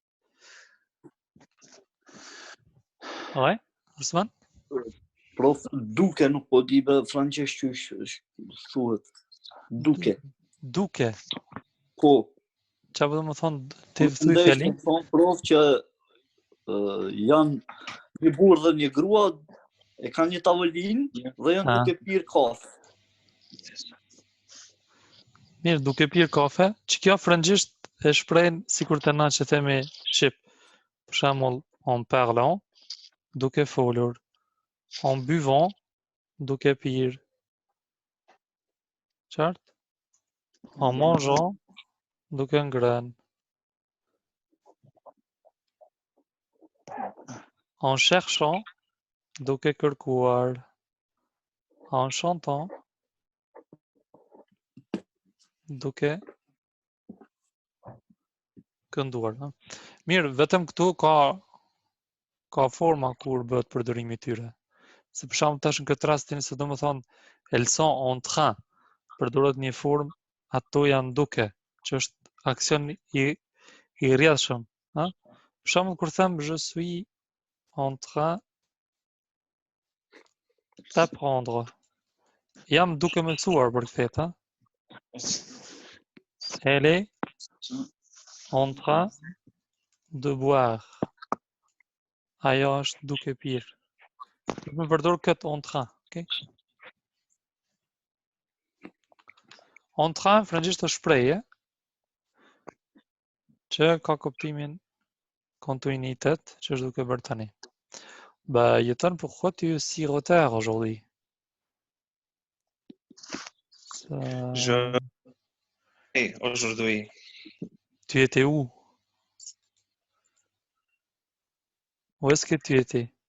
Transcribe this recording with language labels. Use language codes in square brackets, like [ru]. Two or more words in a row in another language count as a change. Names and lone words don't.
[fr] Ouais, Osman? [sq] Prof, duke nuk po di bë francesht që thuhet. Duke. Duke. Po. Qa do më thonë të thuj fjalin? Më thonë prof që janë një burrë dhe një grua, e kanë një tavolinë dhe janë duke pirë kafe. Mirë, duke pirë kafe, që kjo frëngjisht e shprejnë sikur të na që themi shqip. Për shembull, [fr] en parlant, [sq] duke folur, [fr] en buvant, [sq] duke pirë. Qartë? [fr] En mangeant, [sq] duke ngrënë. [fr] En cherchant, [sq] duke kërkuar. [fr] En chantant, [sq] duke kënduar. Ha? Mirë, vetëm këtu ka forma kur bëhet përdorimi i tyre. Se për shembull tash në këtë rastin se domethënë [fr] elles sont en train, [sq] përdoret një formë ato janë duke, që është aksion i rrjedhshëm, ha? Për shembull kur them [fr] je suis en train d'apprendre. [sq] Jam duke mësuar për këtë, ha? [fr] Elle est en train de boire. [sq] Ajo është duke pirë. Më përdor këtë [fr] en train, [sq] okay? [fr] En train [sq] frëngjisht është shprehje që ka kuptimin kontinuitet që është duke bërë tani. [fr] Bah, Yeton, pourquoi tu es si retard aujourd'hui? Je aujourd'hui. Tu étais où? Où est-ce que tu étais?